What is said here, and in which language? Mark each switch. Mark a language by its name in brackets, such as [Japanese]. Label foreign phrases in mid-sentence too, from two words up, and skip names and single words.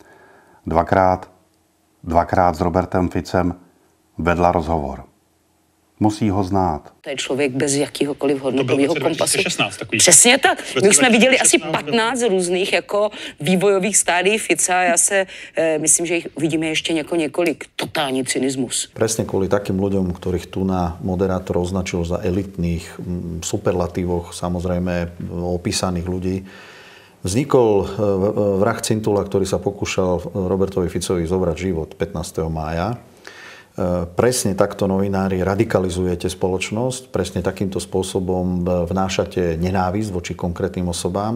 [Czech] Dvakrát s Robertem Ficem vedla rozhovor. Musí ho znát. To je člověk bez jakýhokoliv hodnotového kompasu. Přesně tak. My už jsme viděli asi 15 různých jako vývojových stádií Fica. Já se myslím, že jich vidíme ještě několik. Totální cynismus. [Slovak] Presne kvôli takým ľuďom, ktorých tu na moderátor označil za elitných, superlatívoch, samozrejme opísaných ľudí, vznikol vrah Cintula, ktorý sa pokúšal Robertovi Ficovi zobrať život 15. mája. Presne takto, novinári, radikalizujete spoločnosť, presne takýmto spôsobom vnášate nenávisť voči konkrétnym osobám.